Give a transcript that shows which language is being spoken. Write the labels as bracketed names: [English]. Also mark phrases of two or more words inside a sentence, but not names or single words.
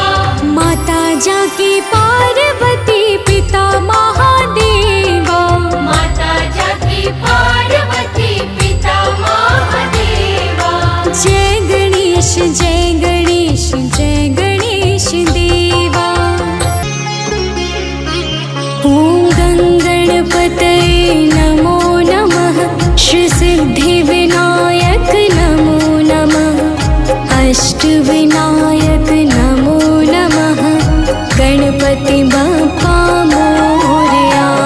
[Hindi] माता जाकी पार्वती पिता महादेवा, माता जाकी पार्वती पिता महादेवा। जय गणेश जय गणेश जय गणेश देवा। [Sanskrit] ॐ गणपतये नमो नमः, श्री सिद्धि विनायक नमो नमः, अष्टविनायक नमो नमः, [Marathi] गणपति बप्पा मोरया।